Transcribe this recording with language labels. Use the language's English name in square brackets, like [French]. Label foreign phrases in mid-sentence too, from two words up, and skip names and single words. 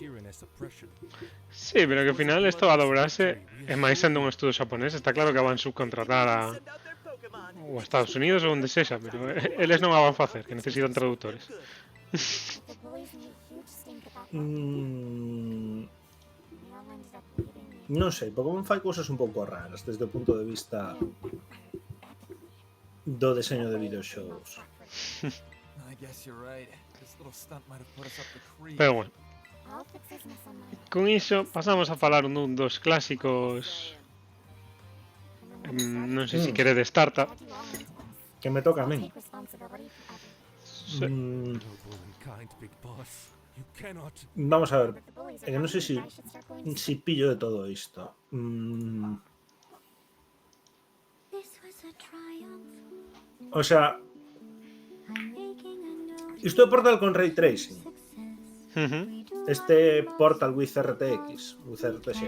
[Galician] Sí, pero que ao final isto a dobrarse e máis sendo un estudo xaponés, está claro que van subcontratar a Estados Unidos ou onde sexa, pero eles non a van facer, que necesitan traductores. Non sei, Pokémon fai cousas un pouco raras desde o punto de vista do deseño de videoxogos. [English] I guess you're right. This little stunt might have put us up the creek. [Galician] Pero bueno, con iso pasamos a falar dun dos clásicos, non sei se queredes Startup. Que me toca a min. Sí. [English] Noble and kind, big boss. You cannot. [Galician] Vamos a ver, é que non sei si pillo de todo isto. O sea, isto é Portal con Ray Tracing. Este Portal with RTX, with RTX.